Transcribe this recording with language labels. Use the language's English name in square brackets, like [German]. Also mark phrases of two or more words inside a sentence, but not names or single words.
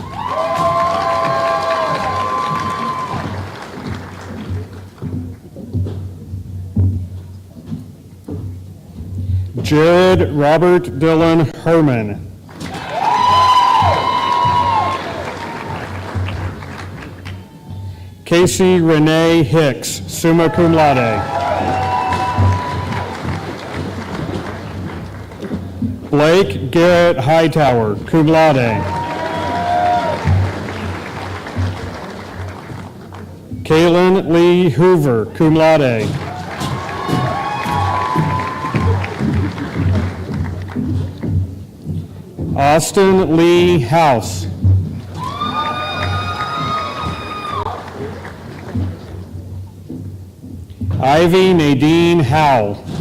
[English] Jared Robert Dylan Herman. Casey Renee Hicks, [Latin] summa cum laude. [English] Blake Garrett Hightower, [Latin] cum laude. [English] Kaylin Lee Hoover, [Latin] cum laude. [English] Austin Lee House. Ivy Nadine Howell.